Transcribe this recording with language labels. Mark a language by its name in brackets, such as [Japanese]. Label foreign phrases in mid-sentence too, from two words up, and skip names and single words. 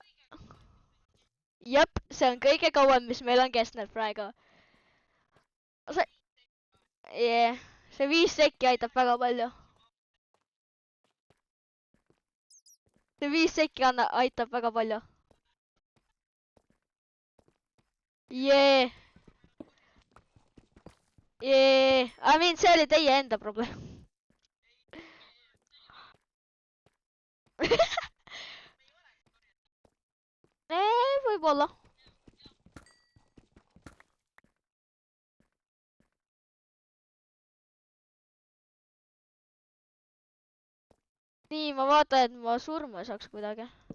[Estonian] Jep, see on kõige kauem, mis meil on kestnud praegu. See 5 sekki aitab väga palju. See 5 sekki aitab väga palju. Jee. [English] I mean, [Estonian] see oli teie enda probleem. Võib-olla. Nii, ma vaatan, et ma surma saaks kuidagi.